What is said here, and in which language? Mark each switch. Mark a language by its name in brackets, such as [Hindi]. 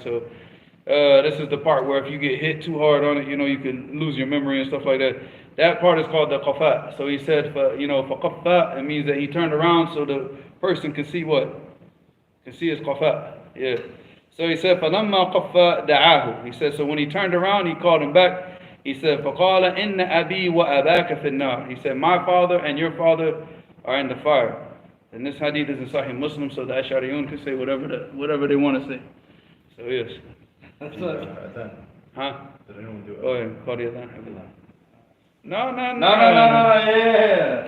[English] So this is the part where if you get hit too hard on it, you can lose your memory and stuff like that. That part is called the qafa. So he said, for qafa, it means that he turned around so the person can see what? Can see his qafa. Yeah. So he said, [Arabic] فَلَمَّا قَفَّ دَعَاهُ. [English] He said, so when he turned around, he called him back. He said, [Arabic] فَقَالَ إِنَّ أَبِي وَأَبَاكَ فِي النَّارِ. [English] He said, my father and your father are in the fire. And this hadith is in Sahih Muslim, so the Ash'ariyun can say whatever they want to say. So yes. That's what. Huh? Did anyone do it? Go ahead, call the adhan. No, Yeah.